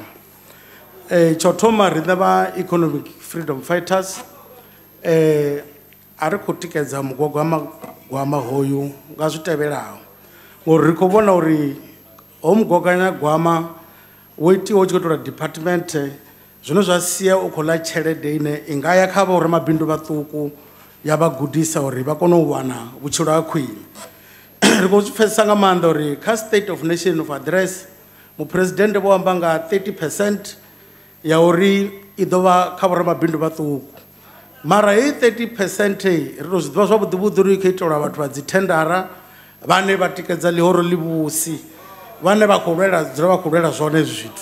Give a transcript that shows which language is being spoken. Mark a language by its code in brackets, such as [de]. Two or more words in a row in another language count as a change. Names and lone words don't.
[ve] Tsho thoma riṋe va [en] economic freedom fighters [ve] a ri khou tikedza mugaganyagwama hoyu nga zwi tevhelaho ngori ri khou vhona uri ho mugaganyagwama wo itiwa tshi khou tou department zwino zwa sia u khou ḽa tshelede ine i nga ya kha vhoramabindu vhaṱuku ya vha gudisa uri vha kone u wana vhutshilo ha khwine. Ri khou zwi pfesesa nga maanḓa uri kha [en] state of nation of address [ve] muphuresidennde vho amba nga 30% ya uri i ḓo vha kha vhoramabindu vhaṱuku mara hei 30% ri tou zwi ḓivha zwavhuḓivhuḓi uri i khou itelwa vhathu vha dzi thendara vhane vha tikedza ḽihoro ḽivhusi vhane vha khou lwela dzula vha khou lwela zwone hezwi zwithu.